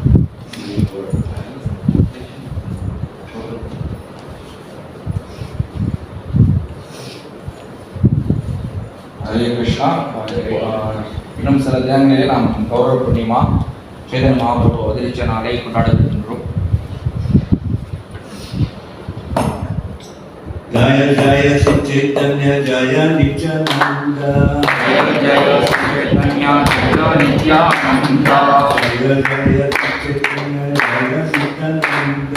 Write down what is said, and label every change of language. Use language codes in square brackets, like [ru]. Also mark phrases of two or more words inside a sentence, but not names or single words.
[ta] Hare Krishna. இன்னும் சில தினங்களிலே நாம் கௌர பூர்ணிமா சைதன்ய மகாபிரபு அவதரிச்ச நாளை கொண்டாடுகின்றோம். [sa] जय जय श्री चैतन्य जय नित्यानंद। जय जय श्री चैतन्य जय नित्यानंद। जय जय श्री चैतन्य जय नित्यानंद।